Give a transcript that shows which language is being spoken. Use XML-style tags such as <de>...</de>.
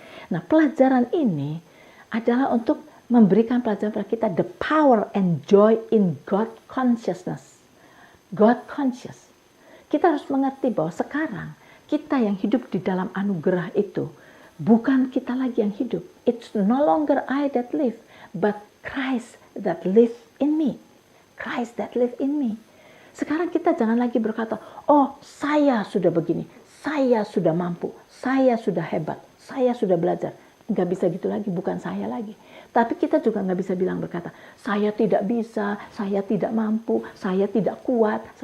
<id>Nah, pelajaran ini adalah untuk memberikan pelajaran pada kita</id> <en>the power and joy in God consciousness. God conscious.</en> <id>Kita harus mengerti bahwa sekarang kita yang hidup di dalam anugerah itu bukan kita lagi yang hidup.</id> <en>It's no longer I that live, but Christ that live in me. Christ that live in me.</en> <id>Sekarang kita jangan lagi berkata, oh saya sudah begini, saya sudah mampu, saya sudah hebat, saya sudah belajar. Nggak bisa gitu lagi, bukan saya lagi. Tapi kita juga nggak bisa bilang berkata, saya tidak bisa, saya tidak mampu, saya tidak kuat.</id>